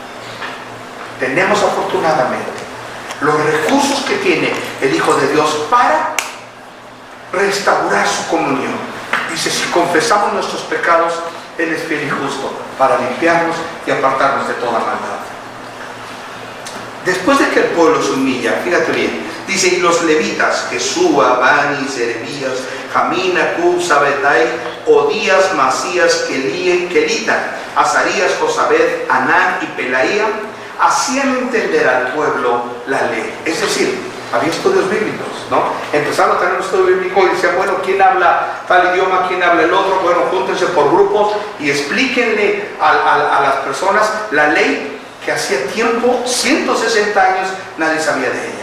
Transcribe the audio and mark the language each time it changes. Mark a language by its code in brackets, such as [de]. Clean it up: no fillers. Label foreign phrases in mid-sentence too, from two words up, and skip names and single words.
[es] Tenemos afortunadamente los recursos que tiene el Hijo de Dios para restaurar su comunión. Dice, si confesamos nuestros pecados, Él es fiel y justo para limpiarnos y apartarnos de toda maldad. Después de que el pueblo se humilla, fíjate bien, dice, y los levitas, Jesúa, Bani, Serebías, Jamín, Acub, Sabetai, Odías, Masías, Kelita, Azarías, Josabed, Anán y Pelaía, hacían entender al pueblo la ley. Es decir, había estudios bíblicos, ¿no? Empezaron a tener un estudio bíblico y decían, bueno, ¿quién habla tal idioma? ¿Quién habla el otro? Bueno, júntense por grupos y explíquenle a las personas la ley que hacía tiempo, 160 años, nadie sabía de ella.